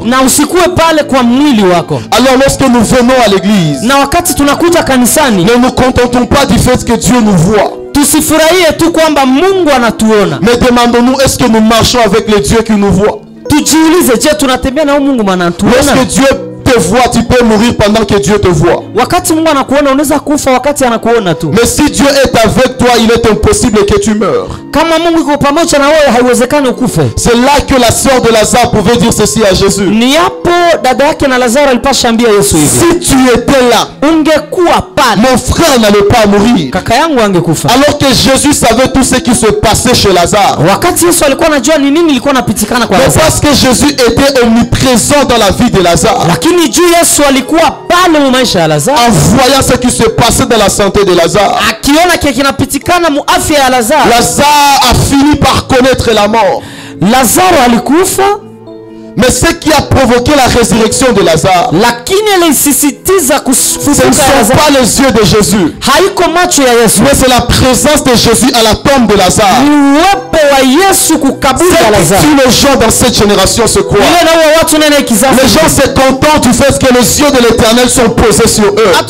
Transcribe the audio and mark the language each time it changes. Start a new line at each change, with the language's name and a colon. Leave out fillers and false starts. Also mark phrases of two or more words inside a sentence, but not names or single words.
Swahili: Na usikue pale kwa mwili wako.
French: Alors lorsque nous venons à l'église,
Swahili: na wakati tunakuja kanisani,
French: ne nous contentons pas du fait que Dieu nous voit.
Swahili: Tusifurahie tu kwamba Mungu anatuona.
French: Mais demandons-nous, est-ce que nous marchons avec le Dieu qui nous voit?
Swahili: Tujiulize, je tunatembea na Mungu maana anatuona?
French: Lorsque Dieu te voit, tu peux mourir pendant que Dieu te voit.
Swahili: Wakati Mungu anakuona unaweza kufa wakati anakuona tu.
French: Mais si Dieu est avec toi, il est impossible que tu meurs.
Swahili: Kama Mungu yuko pamoja na wewe haiwezekani ukufe.
French: C'est là que la sœur de Lazare pouvait dire ceci à Jésus.
Swahili: Ni hapo dada yake na Lazaro alipasha ambia Yesu hivi.
French: Si tu étais là,
Swahili: ungekuwa pale,
French: mon frère n'allait pas mourir.
Swahili: Kaka yangu angekufa.
French: Alors que Jésus savait tout ce qui se passait chez Lazare.
Swahili: Wakati Yesu alikuwa anajua ni nini ilikuwa inapitikana kwa Lazaro.
French: Parce que Jésus était omniprésent dans la vie de Lazare.
Swahili: Lakini juu Yesu alikuwa pale mu maisha ya Lazaro.
French: En voyant ce qui se passait dans la santé de Lazare.
Swahili: Akiona kile kinapitikana mu afya ya Lazaro.
French: Lazare a fini par connaître la mort.
Swahili: Lazaro alikufa.
French: Mais ce qui a provoqué la résurrection de Lazare, ce ne sont pas les yeux de Jésus, mais c'est la présence de Jésus à la tombe de Lazare. Si les gens dans cette génération se croient, les gens se contentent du fait que les yeux de l'Éternel sont posés sur eux.